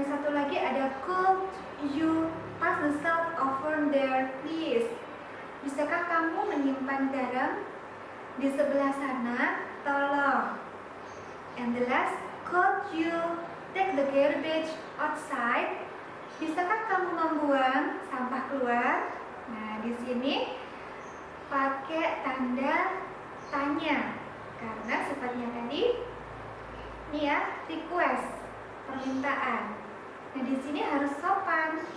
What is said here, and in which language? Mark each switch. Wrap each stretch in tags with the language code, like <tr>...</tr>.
<id>lagi ada</id> <en>could you pass the salt over there please?</en> <id>Bisakah kamu menyimpan garam di sebelah sana? Tolong.</id> <en>And the last, could you take the garbage outside?</en> <id>Bisakah kamu membuang sampah keluar? Nah, di sini pakai tanda tanya karena sifatnya tadi ini ya, request, permintaan. Nah, di sini harus sopan.</id>